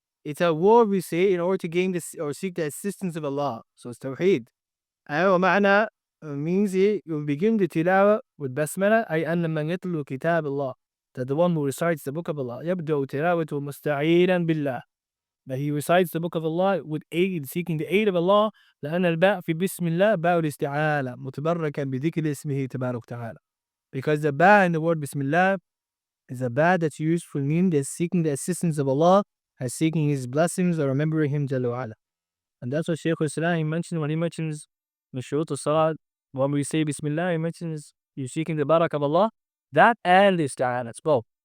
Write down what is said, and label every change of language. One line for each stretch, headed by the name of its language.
English: It's a word we say in order to gain this or seek the assistance of Allah. So it's Tawheed. And ma'na means you will begin the tilawa with Basmala,
Arabic: ay anna man yatlu kitab Allah,
English: that the one who recites the book of Allah,
Arabic: يبدأ تلاوته مستعينا بالله,
English: that he recites the book of Allah with aid, seeking the aid of Allah.
Arabic: لأن الباء في بسم الله باء الاستعانة متبركا بذكر اسمه تبارك وتعالى.
English: Because the ba in the word Bismillah is a ba that's used for meaning that seeking the assistance of Allah, as seeking his blessings or remembering him Jalla wa'ala. And that's what Shaykh al-Islam mentioned when he mentions Mashruط al-Salat. When we say Bismillah, he mentions you seeking the barak of Allah, that and the isti'anah, it's both.